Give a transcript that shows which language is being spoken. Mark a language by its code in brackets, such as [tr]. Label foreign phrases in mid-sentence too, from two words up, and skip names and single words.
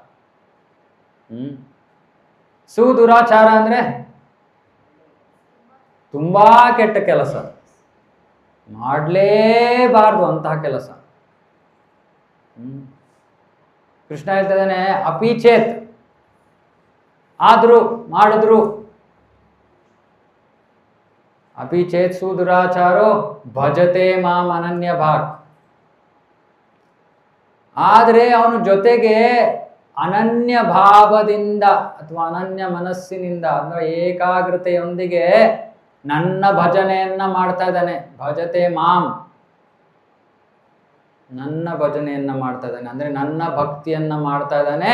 [kn] ಸುದುರಾಚಾರ ಅಂದರೆ ತುಂಬ ಕೆಟ್ಟ ಕೆಲಸ, ಮಾಡಲೇಬಾರ್ದು ಅಂತಹ ಕೆಲಸ. ಕೃಷ್ಣ ಹೇಳ್ತಾ ಇದ್ದಾನೆ [sa] ಅಪಿ ಚೇತ್, [kn] ಆದರೂ ಮಾಡಿದ್ರು. [sa] ಅಪಿ ಚೇತ್ ಸುದುರಾಚಾರೋ ಭಜತೆ ಮಾಂ ಅನನ್ಯ ಭಾಕ್. [kn] ಆದರೆ ಅವನು ಜೊತೆಗೆ ಅನನ್ಯ ಭಾವದಿಂದ ಅಥವಾ ಅನನ್ಯ ಮನಸ್ಸಿನಿಂದ ಅಂದರೆ ಏಕಾಗ್ರತೆಯೊಂದಿಗೆ ನನ್ನ ಭಜನೆಯನ್ನ ಮಾಡ್ತಾ ಇದ್ದಾನೆ. [sa] ಭಜತೆ ಮಾಂ, [kn] ನನ್ನ ಭಜನೆಯನ್ನ ಮಾಡ್ತಾ ಇದ್ದಾನೆ ಅಂದರೆ ನನ್ನ ಭಕ್ತಿಯನ್ನ ಮಾಡ್ತಾ ಇದ್ದಾನೆ.